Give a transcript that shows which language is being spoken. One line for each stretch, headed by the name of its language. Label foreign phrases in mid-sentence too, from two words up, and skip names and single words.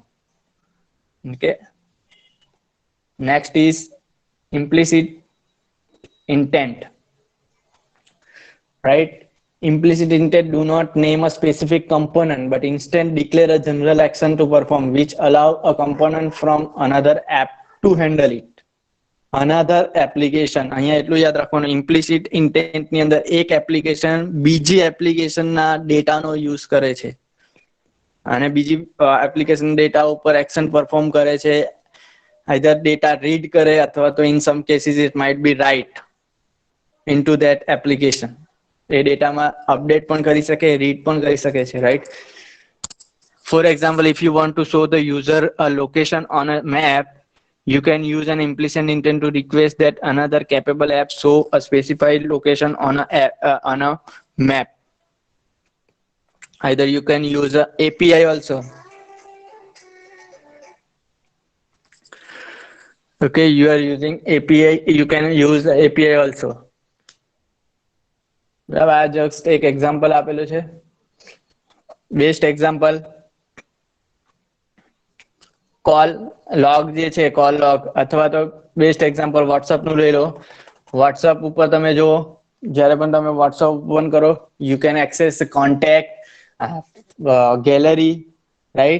English: Okay, next is implicit intent, right? Implicit intent do not name a specific component but instead declare a general action to perform which allow a component from another app to handle it. Another application,
Gujarati: અહીંયા એટલું યાદ રાખવાનું,
English: implicit intent
Gujarati: ની અંદર એક એપ્લિકેશન બીજી એપ્લિકેશનના ડેટાનો યુઝ કરે છે અને બીજી એપ્લિકેશન ડેટા ઉપર
English: action perform
Gujarati: કરે છે.
English: either data read
Gujarati: કરે અથવા તો
English: in some cases it might be write into that application.
Gujarati: એ ડેટામાં અપડેટ પણ કરી શકે, રીડ પણ કરી શકે છે, રાઈટ?
English: For example, if you want to show the user a location on a map, you can use an implicit intent to request that another capable app show a specified location on a map. Either you can use a API also. Okay, you are using API, you can use the API also.
Gujarati: બરાબર, આ જસ્ટ એક એક્ઝામ્પલ આપેલું છે.
English: best example call log
Gujarati: જે છે,
English: call log,
Gujarati: અથવા તો
English: best example
Gujarati: વોટ્સઅપ નું લઈ લો. વોટ્સઅપ ઉપર તમે જુઓ, જ્યારે પણ તમે વોટ્સઅપ ઓપન કરો,
English: you can access contact, gallery, right?